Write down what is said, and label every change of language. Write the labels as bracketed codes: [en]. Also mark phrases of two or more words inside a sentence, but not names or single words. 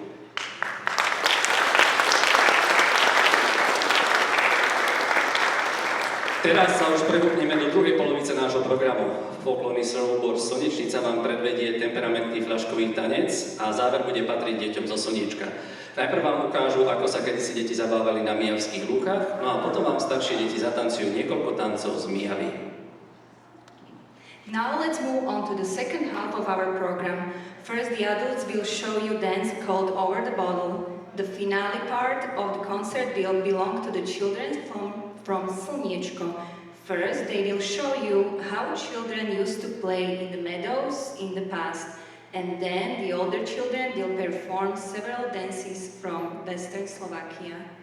[sk] Teraz sa už prehúpneme do druhej polovice nášho programu. Folklórny súbor Slnečnica vám predvedie temperamentný fľaškový tanec a záver bude patriť deťom zo Slniečka. Najprv vám ukážu, ako sa kedysi deti zabávali na mijavských lúkach, no a potom vám staršie deti zatancujú niekoľko tancov z Mijavy. [en] Now let's move on to the second half of our program. First, the adults will show you dance called Over the Bottle. The finale part of the concert will belong to the children from Slniečko. First, they will show you how children used to play in the meadows in the past. And then the older children will perform several dances from Western Slovakia.